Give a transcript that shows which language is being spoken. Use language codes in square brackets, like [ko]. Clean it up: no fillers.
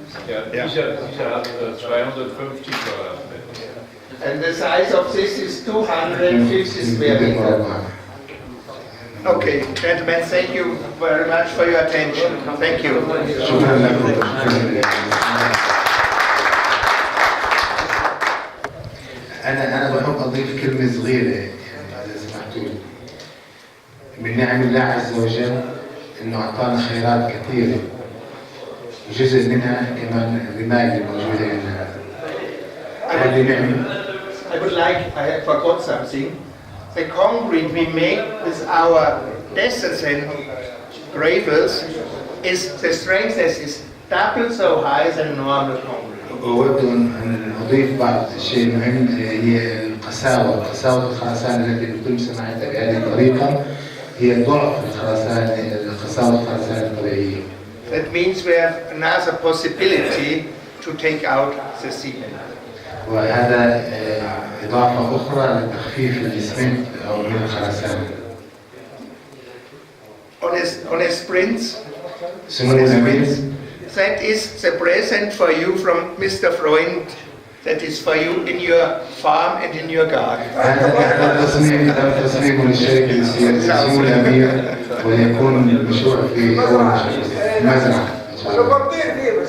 [de] Ja, dieser hat 250 Quadratmeter. [en] And the size of this is 250 square meters. Okay, gentlemen, thank you very much for your attention. Thank you. [ar] شكرا لكم. أنا بحب أضيف كلمة صغيرة يعني إذا سمحتوا لي. من نعم الله عز وجل إنه أعطانا خيرات كثيرة. جزء منها كمان الرمال اللي موجودة عندنا. هذه نعمة. [en] I would like, I forgot something. The concrete we make with our desert and gravels is the strength is double so high than normal concrete. [ar] أود أن أضيف بعض الشيء المهم هي قساوة الخرسانة التي يتم صناعتها بهذه الطريقة هي ضعف قساوة الخرسانة الطبيعية. [en] That means we have another possibility to take out the cement. [ar] وهذا إضافة أخرى لتخفيف الإسمنت أو من الخرسانة. On a sprints, سمو الأمير. [en] that is the present for you from Mr. Freund. That is for you in your farm and in your garden. [ar] هذا تصميم من الشركة سمو الأمير وليكون مشروع في مزرعة.